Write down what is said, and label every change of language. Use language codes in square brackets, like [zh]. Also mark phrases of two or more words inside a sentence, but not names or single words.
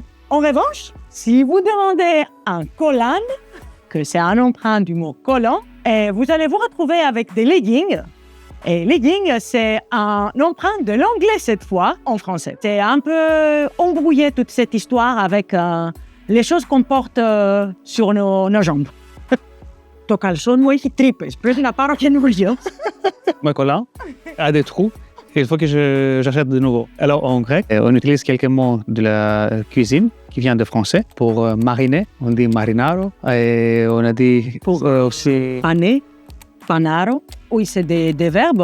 [fr] En revanche, si vous demandez un collan, que c'est un emprunt du mot collant, et vous allez vous retrouver avec des leggings. Et leggings, c'est un emprunt de l'anglais cette fois, en français. C'est un peu embrouillé toute cette histoire avec les choses qu'on porte sur nos jambes. [el] Το καλσόν μου έχει τρύπες, πρέπει να πάρω καινούριο. [fr] Mon collant a des trous. Il faut que j'achète de nouveau. Alors, en grec, on utilise quelques mots de la cuisine qui viennent de français. Pour mariner, on dit marinaro. Et on a dit pour aussi... paner, panaro. Oui, c'est des verbes.